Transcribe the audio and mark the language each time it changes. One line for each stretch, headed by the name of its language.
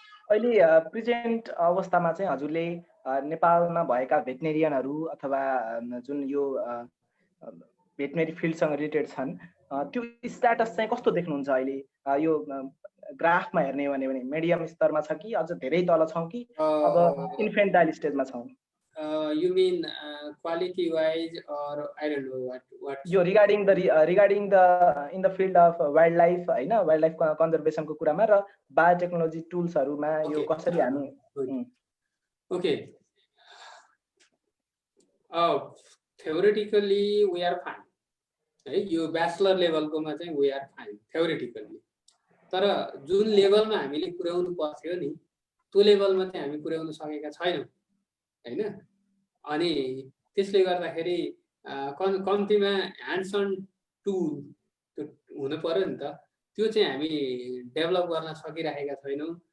Nepali: अहिले प्रेजेन्ट अवस्थामा चाहिँ हजुरले नेपालमा भएका भेटनेरियनहरू अथवा जुन यो भेटनेरी फिल्डसँग रिलेटेड छन् त्यो स्ट्याटस चाहिँ कस्तो देख्नुहुन्छ अहिले? यो ग्राफमा हेर्ने हो भने मिडियम स्तरमा छ कि अझ धेरै तल छौँ कि अब इन्फेन्टाइल स्टेजमा छौँ?
English: You mean quality wise or I don't know what
Nepali: यो
English: regarding the in the field of wildlife
Nepali: हैन, वाइल्ड लाइफ कन्जर्भेसन को कुरामा र बायोटेक्नोलोजी टुल्सहरुमा यो कसरी हामी
English: Okay. Theoretically we are fine.
Nepali: है यो ब्याचलर लेभलको मा चाहिँ
English: we are fine theoretically.
Nepali: तर जुन लेभलमा हामीले पुर्याउनु पर्थ्यो नि त्यो लेभलमा चाहिँ हामी पुर्याउन सकेका छैनौं हैन। अनि त्यसले गर्दाखेरि कम्तीमा ह्यान्ड्स अन टुल त्यो हुनु पर्यो नि त, त्यो चाहिँ हामी डेभलप गर्न सकिरहेका छैनौं।